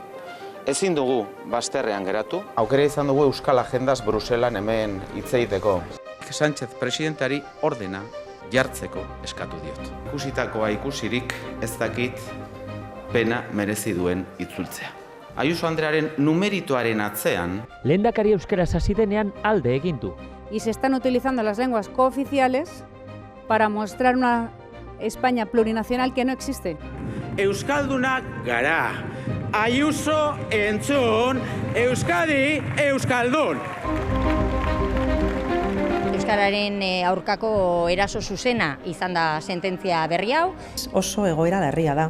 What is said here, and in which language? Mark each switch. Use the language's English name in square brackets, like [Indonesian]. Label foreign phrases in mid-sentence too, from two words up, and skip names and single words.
[Basque] Ezin dugu bazterrean geratu. Aukera izan dugu Euskal Agendaz Bruselan hemen hitz egiteko. Sánchez presidentari ordena jartzeko eskatu diot. Ikusitakoa ikusirik ez dakit pena merezi duen itzultzea. Ayuso Andrearen numeritoaren atzean lehendakari euskaraz hasi denean alde egin du. [Spanish] Y se están utilizando las lenguas cooficiales para mostrar una España plurinacional que no existe. [Basque] Euskaldunak gara. Ayuso entzun, Euskadi euskaldun. Euskararen aurkako eraso zuzena izan da sententzia berri hau. Oso egoera larria da.